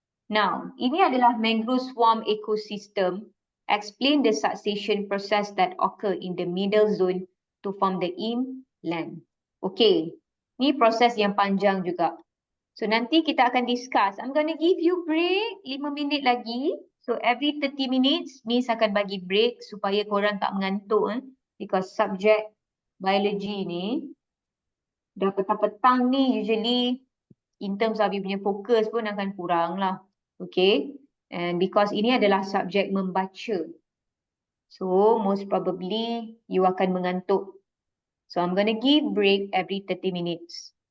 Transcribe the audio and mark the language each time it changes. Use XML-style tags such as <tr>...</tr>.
<en>Now,</en> <ms>ini adalah</ms> <en>mangrove swarm ecosystem. Explain the succession process that occur in the middle zone to form the inland. Okay.</en> <ms>Ni proses yang panjang juga. So nanti kita akan discuss.</ms> <en>I'm going to give you break</en> <ms>5 minit lagi.</ms> <en>So every 30 minutes,</en> <ms>Miss akan bagi break supaya korang tak mengantuk. Because subject biology ni, dah petang-petang ni</ms> <en>usually in terms of</en> <ms>you punya fokus pun akan kurang lah. Okay. And because ini adalah subjek membaca. So most probably you akan mengantuk.</ms> <en>So I'm going to give break every 30 minutes.</en>